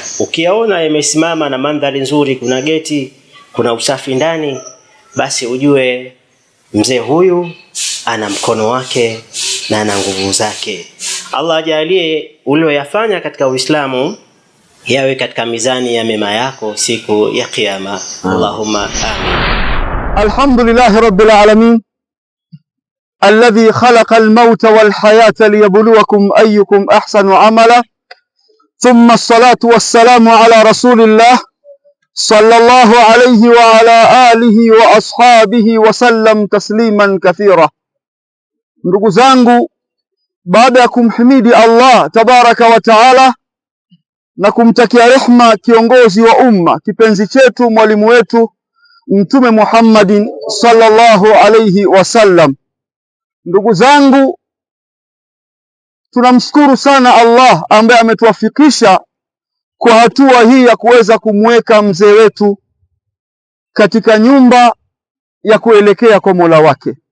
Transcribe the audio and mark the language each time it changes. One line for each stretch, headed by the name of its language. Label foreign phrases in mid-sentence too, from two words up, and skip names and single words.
Swahili: Ukiyaona yamesimama na mandhari nzuri, kuna geti, kuna usafi ndani, basi ujue mzee huyu ana mkono wake na ana nguvu zake. Allah ajalie ulioyafanya katika Uislamu yawe katika mizani ya mema yako siku ya Kiyama.
Arabic: اللهم آمين. الحمد لله رب العالمين الذي خلق الموت والحياة ليبلوكم أيكم أحسن عملا ثم الصلاة والسلام على رسول الله صلى الله عليه وعلى آله وأصحابه وسلم تسليما كثيرا.
Swahili: Ndugu zangu, baada ya kumhimidi Allah
Arabic: تبارك وتعالى
Swahili: na kumtakia rehma kiongozi wa umma, kipenzi chetu, mwalimu wetu Mtume Muhammadin
Arabic: صلى الله عليه وسلم,
Swahili: ndugu zangu, tunamshukuru sana Allah ambaye ametuwafikisha kwa hatua hii ya kuweza kumweka mzee wetu katika nyumba ya kuelekea kwa Mola wake.